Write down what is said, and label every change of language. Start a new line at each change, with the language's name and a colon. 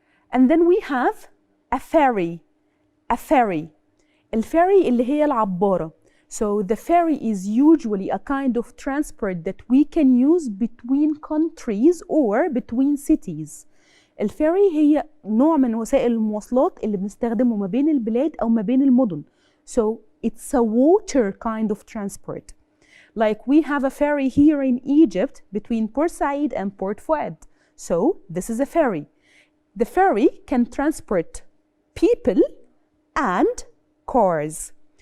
English: And then we have a ferry. A ferry.
Arabic: الفيري اللي هي العبارة.
English: So the ferry is usually a kind of transport that we can use between countries or between cities.
Arabic: الفيري هي نوع من وسائل المواصلات اللي بنستخدمه ما بين البلاد أو ما بين المدن.
English: So it's a water kind of transport. Like we have a ferry here in Egypt between Port Said and Port Fouad. So this is a ferry. The ferry can transport people and cars.